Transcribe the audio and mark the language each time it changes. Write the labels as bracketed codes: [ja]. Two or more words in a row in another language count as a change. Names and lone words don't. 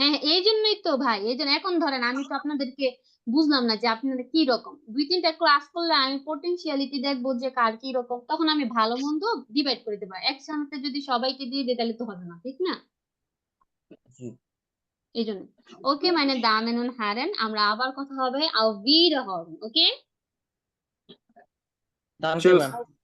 [bn] হ্যাঁ এই জন্যই তো ভাই, এই জন্য এখন ধরেন আমি তো আপনাদেরকে বুঝলাম না যে আপনারা কি রকম। 2-3টা ক্লাস করলে আমি পটেনশিয়ালিটি দেখবো যে কার কি রকম, তখন আমি ভালো মন্দ ডিভাইড করে দেবো। একসাথে যদি সবাইকে দিয়ে দিই তাহলে তো হবে না, ঠিক না? জি। এই জন্য ওকে, মানে [de] Damen und Herren, [bn] আমরা আবার কথা হবে [de] auf Wiederhören, [bn] ওকে? [de] Danke, Tschüss. [bn] ম্যাম।